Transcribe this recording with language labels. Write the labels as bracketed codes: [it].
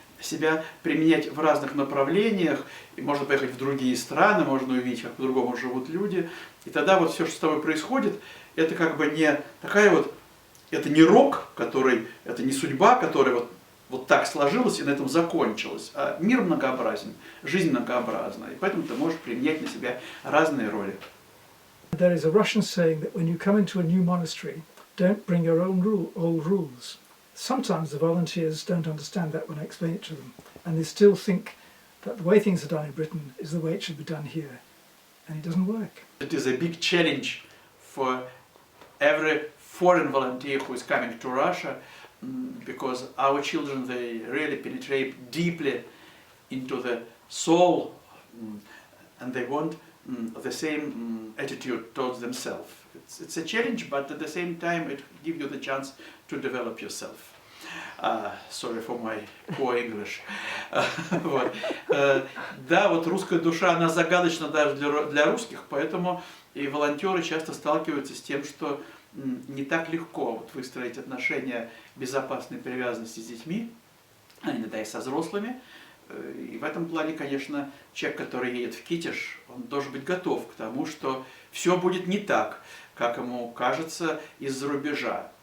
[ru] себя применять в разных направлениях, и можно поехать в другие страны, можно увидеть, как по-другому живут люди, и тогда вот все, что с тобой происходит, это как бы не такая вот, это не рок, который, это не судьба, которая вот так сложилась и на этом закончилась, а мир многообразен, жизнь многообразна, и поэтому ты можешь применять на себя разные роли. [en] There is a Russian saying that when you come into a new monastery, don't bring your own old rules. Sometimes the volunteers don't understand that when I explain it to them, and they still think that the way things are done in Britain is the way it should be done here, and it doesn't work. It is a big challenge for every foreign volunteer who is coming to Russia, because our children, they really penetrate deeply into the soul, and they want the same attitude towards themselves. It's a challenge, but at the same time it gives you the chance to develop yourself. Sorry for my poor English. [ru] Вот. Да, вот русская душа, она загадочна даже для русских, поэтому и волонтеры часто сталкиваются с тем, что не так легко вот выстроить отношения безопасной привязанности с детьми, а иногда и со взрослыми. И в этом плане, конечно, человек, который едет в Китеж, он должен быть готов к тому, что все будет не так, как ему кажется из-за рубежа.